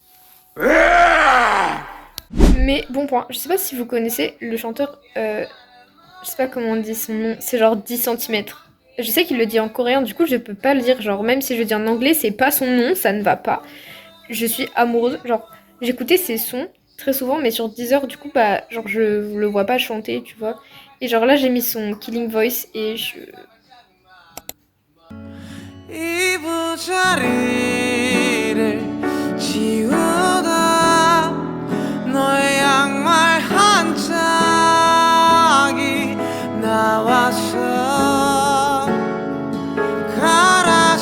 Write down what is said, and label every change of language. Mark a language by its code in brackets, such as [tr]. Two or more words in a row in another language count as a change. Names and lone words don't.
[fr] Mais bon point, je sais pas si vous connaissez le chanteur, je sais pas comment on dit son nom, c'est genre 10 centimètres. Je sais qu'il le dit en coréen, du coup je peux pas le dire, genre même si je le dis en anglais, c'est pas son nom, ça ne va pas. Je suis amoureuse, genre j'écoutais ses sons très souvent, mais sur Deezer, du coup bah genre je le vois pas chanter, tu vois. Et genre là j'ai mis son Killing Voice et je... [ko] 이부자리를 지우다 너의 양말 한 짝이 나와서 갈아